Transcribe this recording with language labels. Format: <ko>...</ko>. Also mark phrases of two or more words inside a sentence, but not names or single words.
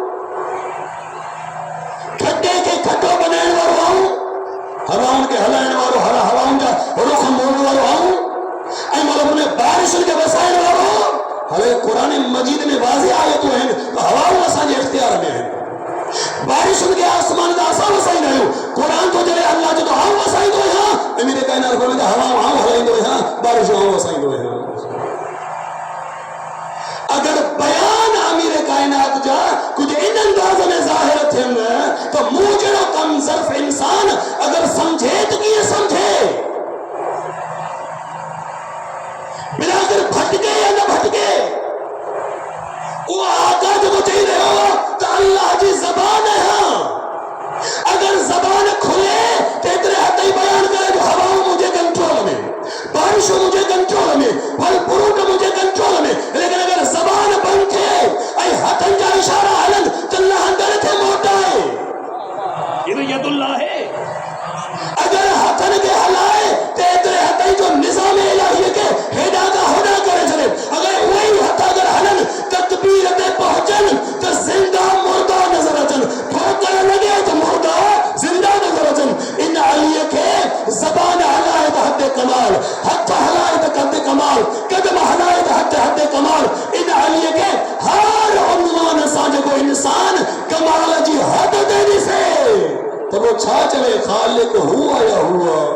<sd>खटे के खटो बनाइण वारो आऊं हवाउनि खे हलाइण वारो हवाउनि जा रुख मोड़ण वारो आऊं ऐं मतिलबु उन बारिशुनि खे वसाइण वारो हाणे क़ुरान मजीद में वाज़िह आयतूं आहिनि त हवाऊं असांजे इख़्तियार में आहिनि बारिशुनि खे आसमान जा असां वसाईंदा आहियूं क़ुरान तो चले अल्लाह जो तो आऊं वसाईंदो आहियां अमीर कायनात फरमाईंदा हवाऊं आऊं हलाईंदो आहियां बारिशूं आऊं वसाईंदो आहियां अगर बयान अमीर कायनात जा कुछ इन अंदाज में ज़ाहिर थियनि तो मूं जहिड़ो कम ज़र्फ इंसान अगर समझे तो कीअं समझे बिना अगर भटके या न भटके वो आका जो चई रहियो तो अल्लाह जी ज़बान है अगर ज़बान खुले तो एतिरे हद ताईं बयान करे जो हवाऊं मुंहिंजे कंट्रोल में बारिशूं मुंहिंजे कंट्रोल में फल फ्रूट मुंहिंजे कंट्रोल में लेकिन अगर ज़बान बंदि थिए ऐं हथनि जा इशारा हलनि त लहंदड़ खे मोटाए</sd> <ur>یہ تو یداللہ ہے</ur> <sd>अगर हथनि खे हलाए त एतिरे हद ताईं जो निज़ाम इलाही खे हेॾां खां होॾां करे छॾे अगर उहे ई हथ अगर हलनि तकबीर ते पहुचनि त ज़िंदा मुर्दा नज़र अचनि ठोकर लॻे त मुर्दा ज़िंदा नज़र अचनि इन अलीअ खे ज़बान हलाए त हद कमाल हथ हलाए त हद कमाल कदम हलाए त हद कमाल इन अलीअ खे हर उन्वान सां जेको इंसान कमाल जी हद ते ॾिसे त वो छा चवे ख़ालिक हुआ या हुआ</sd>